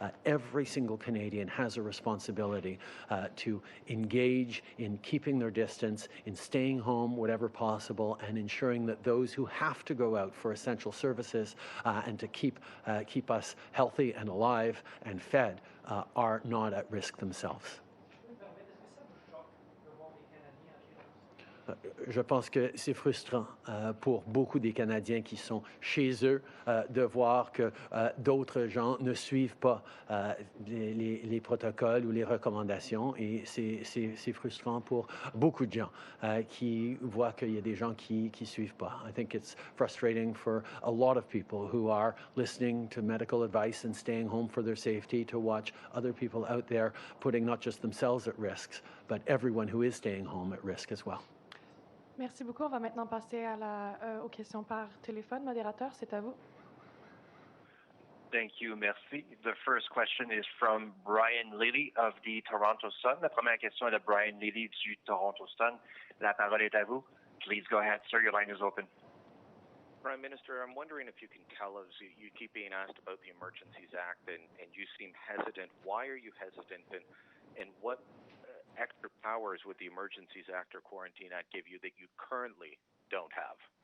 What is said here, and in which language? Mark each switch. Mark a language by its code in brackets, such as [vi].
[en] Every single Canadian has a responsibility to engage in keeping their distance, in staying home whatever possible, and ensuring that those who have to go out for essential services and to keep us healthy and alive and fed are not at risk themselves. [fr] Je pense que c'est frustrant pour beaucoup des Canadiens qui sont chez eux de voir que d'autres gens ne suivent pas les protocoles ou les recommandations, et c'est frustrant pour beaucoup de gens qui voient qu'il y a des gens qui suivent pas. [en] I think it's frustrating for a lot of people who are listening to medical advice and staying home for their safety, to watch other people out there putting not just themselves at risk, but everyone who is staying home at risk as well. [fr] Merci beaucoup. On va maintenant passer aux questions par téléphone. Modérateur, c'est à vous. [en] Thank you, merci. The first question is from Brian Lilly of the Toronto Sun. [fr] La première question est de Brian Lilly du Toronto Sun. La parole est à vous. [en] Please go ahead, sir. Your line is open. Prime Minister, I'm wondering if you can tell us, you keep being asked about the Emergencies Act, and you seem hesitant. Why are you hesitant, and what extra powers would the Emergencies Act or Quarantine Act give you that you currently don't have?